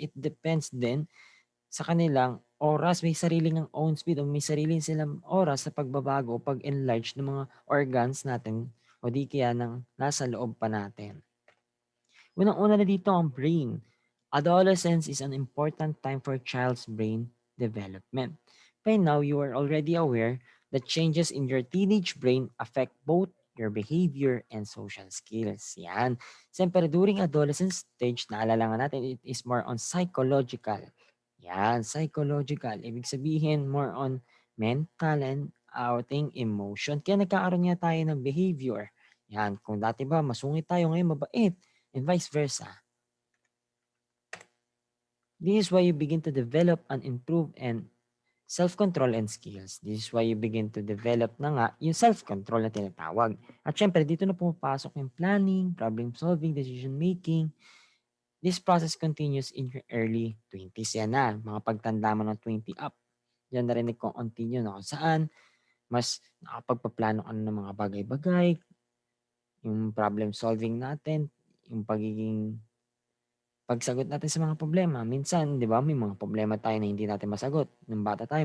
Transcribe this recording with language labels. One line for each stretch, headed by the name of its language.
English: It depends
Filipino: din sa kanilang oras, may sariling ang own speed o may sariling silang oras sa pagbabago o pag-enlarge ng mga organs natin o di kaya ng nasa loob pa natin. Unang-una na dito ang brain.
English: Adolescence is an important time for child's brain development. By now, you are already aware that changes in your teenage brain affect both your behavior and social skills. Yan. Siyempre, during adolescence stage,
Filipino: naalala nga natin,
English: it is more on psychological. Yan, psychological.
Filipino: Ibig sabihin,
English: more on mental and outing emotion.
Filipino: Kaya nagkakaroon nga tayo ng behavior. Yan, kung dati ba masungit tayo, ngayon mabait
English: and vice versa. This is why you begin to develop and improve and self-control and skills. This is why you begin to develop
Filipino: na nga yung self-control na tinatawag. At syempre, dito na pumapasok yung planning, problem solving, decision making.
English: This process continues in your early 20s.
Filipino: Yan na, mga pagtanda mo ng 20 up. Yan na rin nag-continue na kung saan mas nakapagpaplano ka ng mga bagay-bagay, yung problem solving natin, yung pagsagot natin sa mga problema. Minsan, di ba, may mga problema tayo na hindi natin masagot nung bata tayo.